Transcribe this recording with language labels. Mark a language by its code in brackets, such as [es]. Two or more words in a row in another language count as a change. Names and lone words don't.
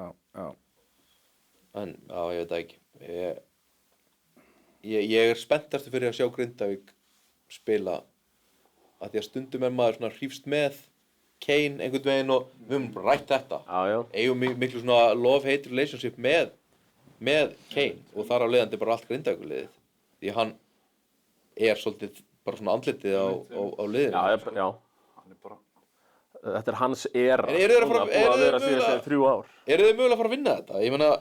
[is] Já. En, já, ég veit það ekki. Ég er spenntastur fyrir að sjá Grindavík spila. Að því að stundum er maður svona hrífst með Kane einhvern veginn og við höfum bara rætt þetta. Já. Eigum miklu svona [en] love-hate relationship [is] með Kane og þar af leiðandi bara allt Grindavíkurliðið. Því hann er svolítið bara svona andlitið á liðinu. Já. Hann er bara... Þetta er hans era. En eru þeir að fara- Búið eru að þeir vera síðast mögulega- 3 ár. Eru þið mögulega að fara að vinna þetta? Ég meina,